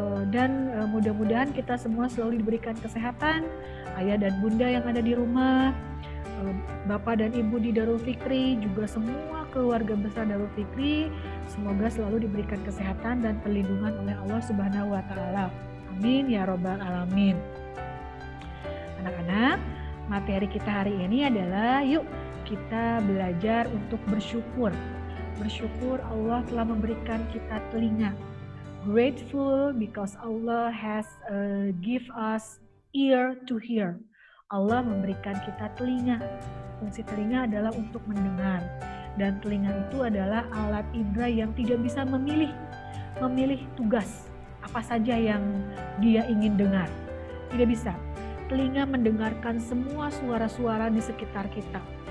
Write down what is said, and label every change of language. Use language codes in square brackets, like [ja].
[id] Dan mudah-mudahan kita semua selalu diberikan kesehatan, ayah dan bunda yang ada di rumah, bapak dan ibu di Darul Fikri, juga semua keluarga besar Darul Fikri, semoga selalu diberikan kesehatan dan perlindungan oleh Allah Subhanahu wa Ta'ala. [ar] Amin ya Rabbal Alamin. [id] Anak-anak, materi kita hari ini adalah yuk kita belajar untuk bersyukur. Bersyukur Allah telah memberikan kita telinga. [en] Grateful because Allah has give us ear to hear. [id] Allah memberikan kita telinga. Fungsi telinga adalah untuk mendengar. Dan telinga itu adalah alat indera yang tidak bisa memilih tugas apa saja yang dia ingin dengar. Tidak bisa. Telinga mendengarkan semua suara-suara di sekitar kita.